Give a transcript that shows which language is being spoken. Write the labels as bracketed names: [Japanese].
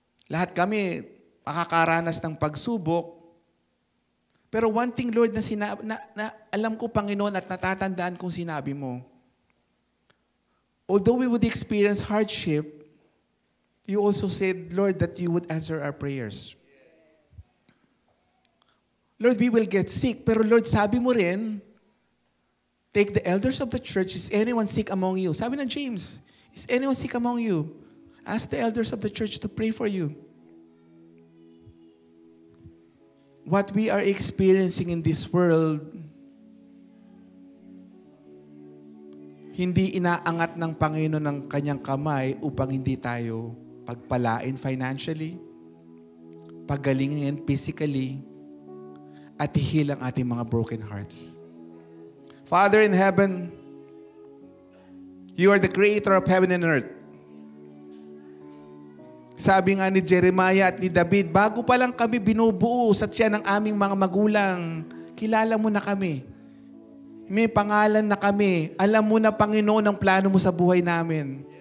[Filipino] Lahat kami makakaranas ng pagsubok. [English] Pero one thing, Lord, [Filipino] na alam ko, Panginoon, at natatandaan kong sinabi mo, [English] although we would experience hardship, you also said, Lord, that you would answer our prayers. Lord, we will get sick. Pero Lord, [Filipino] sabi mo rin, [English] take the elders of the church. Is anyone sick among you? [Filipino] Sabi ng James, [English] is anyone sick among you? Ask the elders of the church to pray for you. What we are experiencing in this world, [Filipino] hindi inaangat ng Panginoon ng kanyang kamay upang hindi tayo pagpalain financially, pagalingin physically, at ihil ang ating mga [English] broken hearts. Father in heaven, you are the creator of heaven and earth. [Filipino] Sabi nga ni Jeremiah at ni David, bago pa lang kami binubuo sa tiyan ng aming mga magulang, kilala mo na kami. May pangalan na kami. Alam mo na, Panginoon, ang plano mo sa buhay namin.